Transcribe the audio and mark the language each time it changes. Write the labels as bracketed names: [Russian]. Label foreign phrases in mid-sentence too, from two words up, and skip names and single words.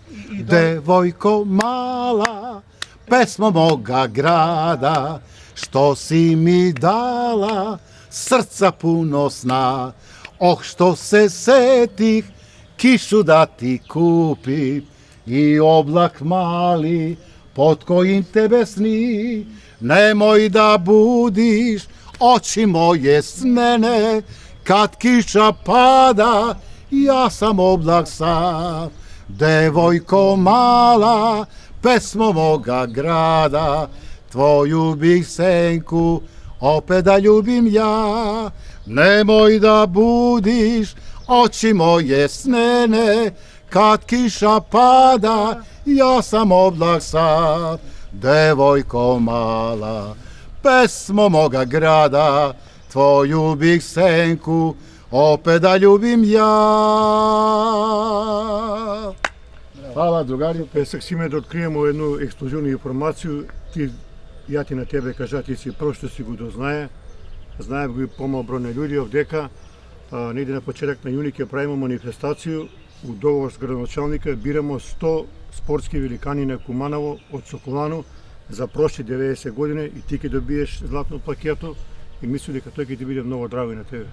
[Serbian] Девојко мала, песма мога града, што си ми дала, срца пуно сна. Ох, што се сетих, кишу да ти купи и облак мали, под којим тебе сни. Немој да будиш очи моје снене, kad kiša pada, ja sam oblak sam. Devojko mala, pesmo moga grada, tvoju bih senku opet da ljubim ja. Nemoj da budiš oči moje snene, kad kiša pada, ja sam oblak sam. Devojko mala, pesmo moga grada, tvoju bih senku opet da ljubim ja. Hvala, drugari. [Macedonian] Сак Симе да откриемо едну ексклузивна информацiju, ја ти на тебе кажа, ти си прв што си го дознае, знаев го и помал број на луѓе овдека, негде на почеток на јуни ќе правиме манифестацiju, у договор с градоначалника бирамо 100 спортски великани на Куманово од Соколану за прошли 90 години и ти ќе добиеш златно пакето и мисли дека тој ќе ти биде многу драго и на тебе.